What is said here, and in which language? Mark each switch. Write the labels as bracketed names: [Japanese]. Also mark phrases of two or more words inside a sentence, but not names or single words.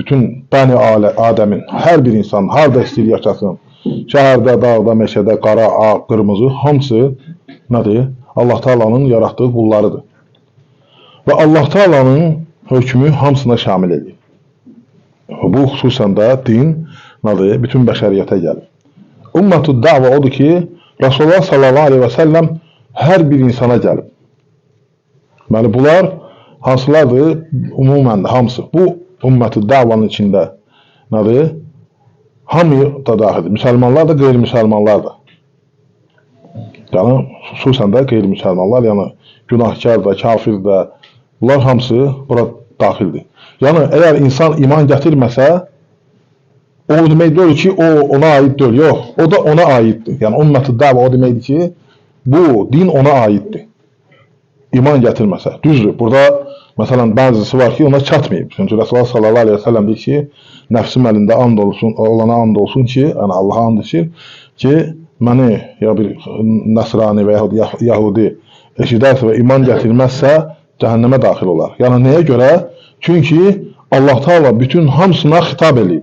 [Azerbaijani] Bütün bəni Adəmin, hər bir insan, harada istəyir yaşasın, şəhərdə, dağda, meşədə, qara, ağ, qırmızı, hamısı nədir? Allah Teala'nın yarattığı qullarıdır. Və Allah Teala'nın hökmü hamısına şamil edir. Bu xüsusən də din nədir? Bütün bəşəriyyətə gəlir. [Arabic] أمة الدعوة [Azerbaijani] odur ki, [Arabic] رسول الله صلى الله عليه وسلم [Azerbaijani] hər bir insana gəlib. Deməli, bunlar hansılardır? Umumən hamısı. Bu ümmətud da'vanın içində nədir? Hamı da daxildir. Müsəlmanlar da, qeyri-müsəlmanlar da. Yəni, xüsusən də qeyri-müsəlmanlar, yəni günahkar da, kafir də, bunlar hamısı bura daxildir. Yəni, əgər insan iman gətirməsə, o demək deyil ki, o ona aid deyil, yox, o da ona aiddir. Yəni, ümmət-i dəvə o deməkdir ki, bu din ona aiddir. İman gətirməsə. Düzdür, burada, məsələn, bəzisi var ki, ona çatmayıb. Çünki [Arabic] رسول الله صلى الله عليه وسلم [Azerbaijani] deyir ki, nəfsim əlində and olsun, olana and olsun ki, yəni Allah'a and içir ki, məni ya bir Nəsrani və yaxud Yahudi eşidərsə və iman gətirməzsə cəhənnəmə daxil olar. Yəni nəyə görə? Çünki Allah Teala bütün hamısına xitab eləyib.